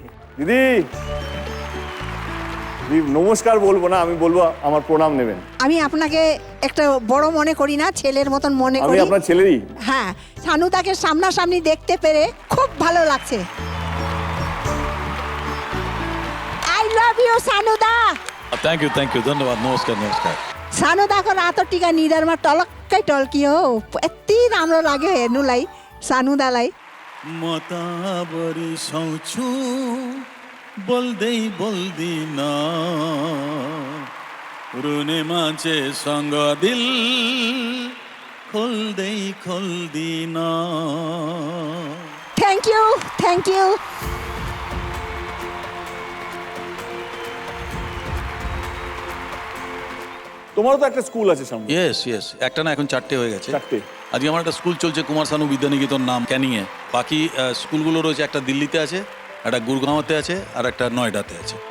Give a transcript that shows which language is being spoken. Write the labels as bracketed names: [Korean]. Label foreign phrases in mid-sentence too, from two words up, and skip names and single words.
[Bangla] দিদি, নমস্কার বলবো না, আমি বলবো আমার প্রণাম নেবেন। আমি আপনাকে একটা বড় মনে করি না, ছেলের মতন মনে আমি করি। আপনার ছেলেরই। হ্যাঁ, সানুদাকে সামনাসামনি দেখতে পেরে খুব ভালো লাগছে। [English] I love you সানুদা। thank you, [Bangla] ধন্যবাদ, নমস্কার। [Nepali] सानुदाको रातो टिका निधारमा टलक्कै टल्कियो। यति राम्रो लाग्यो हेर्नुलाई सानुदालाई। मताबरी सौछु बोल्दी ना। रुने मान्छेसँग दिल खोल्दी ना। [English] thank you. [Bangla] তোমারও তো একটা স্কুল আছে সামনে। ইয়েস, একটা না, এখন 4টে হয়ে গেছে। 4টে? আজকে আমার একটা স্কুল চলছে, কুমার শানু বিদ্যানিকেতন নাম, ক্যানিংয়ে। বাকি স্কুলগুলো রয়েছে, একটা দিল্লিতে আছে, একটা গুরগাঁওতে আছে, আর একটা নয়ডাতে আছে।